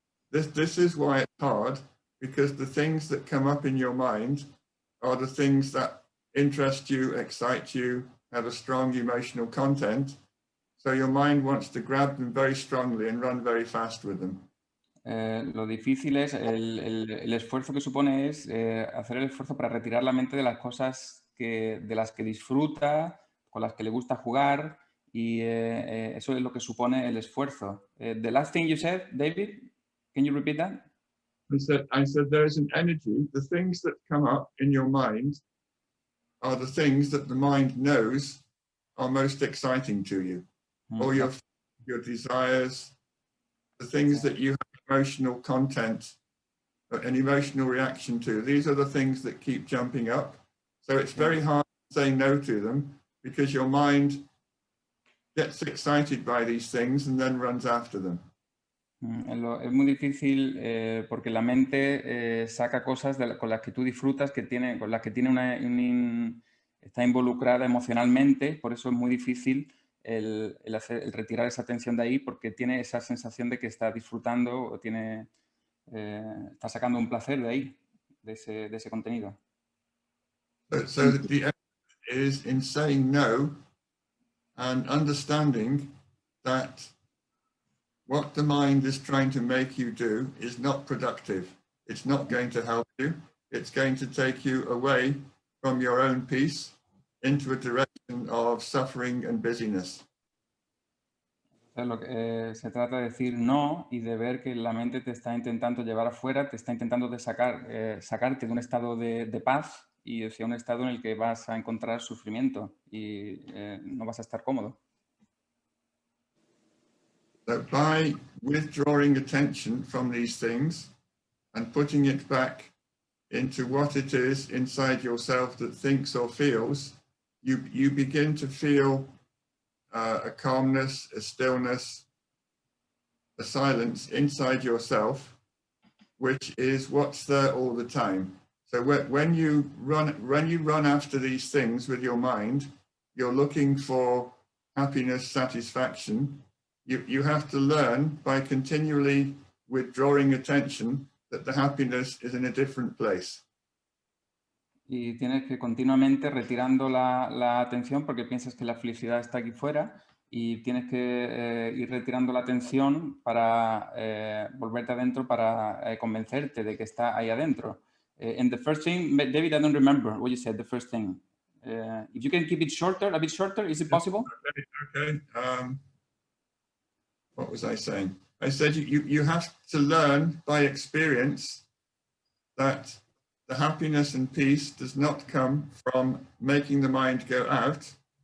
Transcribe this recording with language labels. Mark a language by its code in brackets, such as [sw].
[en] This is why it's hard, because the things that come up in your mind are the things that interest you, excite you, have a strong emotional content. So your mind wants to grab them very strongly and run very fast with them. [es] Lo difícil es el esfuerzo que supone es hacer el esfuerzo para retirar la mente de las cosas de las que disfruta, con las que le gusta jugar, y eso es lo que supone el esfuerzo. [en] The last thing you said, David, can you repeat that? I said there is an energy. The things that come up in your mind are the things that the mind knows are most exciting to you. All your desires, the things that you have emotional content, an emotional reaction to. These are the things that keep jumping up. So it's very hard to say no to them because your mind gets excited by these things and then runs after them. [es] Es muy difícil porque la mente saca cosas con las que tú disfrutas, con las que tiene está involucrada emocionalmente, por eso es muy difícil el retirar esa tensión de ahí, porque tiene esa sensación de que está disfrutando o está sacando un placer de ahí, de ese contenido. [en] So the effort is in saying no and understanding that what the mind is trying to make you do is not productive. It's not going to help you. It's going to take you away from your own peace into a direction of suffering and busyness. [es] Se trata de decir no y de ver que la mente te está intentando llevar afuera, te está intentando sacarte de un estado de paz y hacia un estado en el que vas a encontrar sufrimiento y no vas a estar cómodo. [en] So by withdrawing attention from these things and putting it back into what it is inside yourself that thinks or feels, you begin to feel a calmness, a stillness, a silence inside yourself, which is what's there all the time. So when you run after these things with your mind, you're looking for happiness, satisfaction. You have to learn by continually withdrawing attention that the happiness is in a different place. [es] Y tienes que continuamente retirando la atención porque piensas que la felicidad está aquí fuera y tienes que ir retirando la atención para volverte adentro, para convencerte de que está ahí adentro. [en] And the first thing, David, I don't remember what you said, the first thing. If you can keep it shorter, a bit shorter, is it possible? Okay. What was I saying? I said you have to learn by experience that the happiness and peace does not come from making the mind go out.